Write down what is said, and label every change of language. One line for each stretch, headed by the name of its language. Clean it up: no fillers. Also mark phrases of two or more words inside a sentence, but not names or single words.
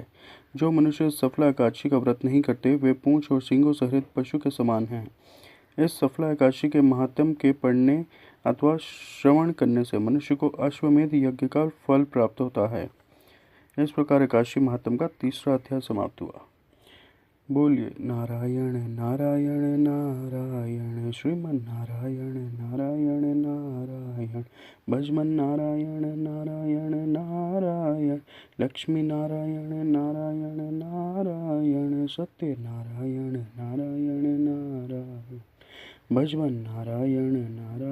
Hindi: जो मनुष्य सफला एकादशी का व्रत नहीं करते वे पूंछ और सींगों सहित पशु के समान हैं। इस सफला एकादशी के महात्म्य के पढ़ने अथवा श्रवण करने से मनुष्य को अश्वमेध यज्ञ का फल प्राप्त होता है। इस प्रकार एकादशी महात्म्य का 3रा अध्याय समाप्त हुआ। बोलिए नारायण नारायण नारायण श्रीमन नारायण नारायण नारायण भजमन नारायण नारायण नारायण लक्ष्मी नारायण नारायण नारायण, सत्यनारायण नारायण नारायण, भजवन नारायण नारायण।